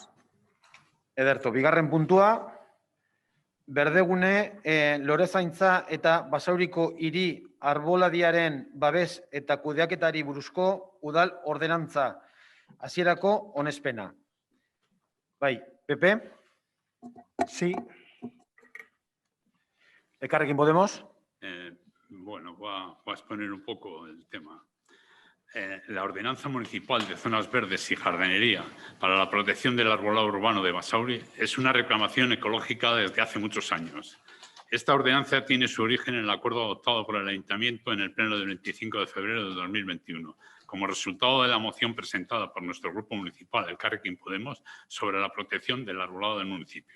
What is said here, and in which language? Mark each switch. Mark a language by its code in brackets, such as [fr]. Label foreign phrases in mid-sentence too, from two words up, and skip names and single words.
[eu] Ederto, bigarren puntua, Berdegune, Lorezaintza eta Basauriko hiri arboladiaren babes eta kudeaketari buruzko udal ordenantza hasierako onespena. Bai, PP? [es] Sí. [eu] Elkarrekin Podemos? [es] Bueno, voy a exponer un poco el tema. La Ordenanza Municipal de Zonas Verdes y Jardinería para la protección del arbolado urbano de Basauri es una reclamación ecológica desde hace muchos años. Esta ordenanza tiene su origen en el acuerdo adoptado por el Ayuntamiento en el Pleno del 25 de febrero de 2021, como resultado de la moción presentada por nuestro grupo municipal, Elkarrekin Podemos, sobre la protección del arbolado del municipio.